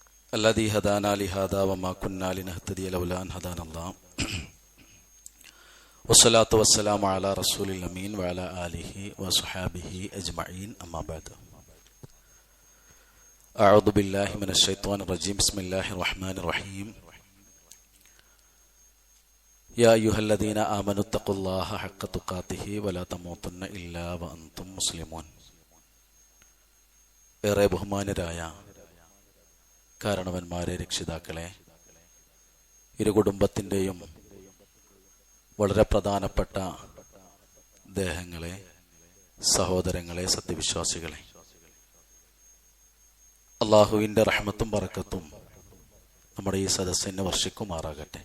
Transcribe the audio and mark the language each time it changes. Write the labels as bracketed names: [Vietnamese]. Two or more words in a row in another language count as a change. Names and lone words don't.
[Arabic] الذي هدانا لهذا وما كنا لنهتدي لولا أن هدانا الله والصلاة والسلام على رسول الأمين وعلى آله وصحابه أجمعين أما بعد أعوذ بالله من الشيطان الرجيم بسم الله الرحمن الرحيم يا أيها الذين آمنوا اتقوا الله حق تقاته ولا تموتن إلا وأنتم مسلمون [Malayalam] ഏറെ ബഹുമാനരായ കാരണവന്മാരെ, രക്ഷിതാക്കളെ, ഇരു കുടുംബത്തിൻ്റെയും വളരെ പ്രധാനപ്പെട്ട ദേഹങ്ങളെ, സഹോദരങ്ങളെ, സത്യവിശ്വാസികളെ, അള്ളാഹുവിൻ്റെ റഹ്മത്തും ബറക്കത്തും നമ്മുടെ ഈ സദസ്സിനെ വർഷിക്കുമാറാകട്ടെ.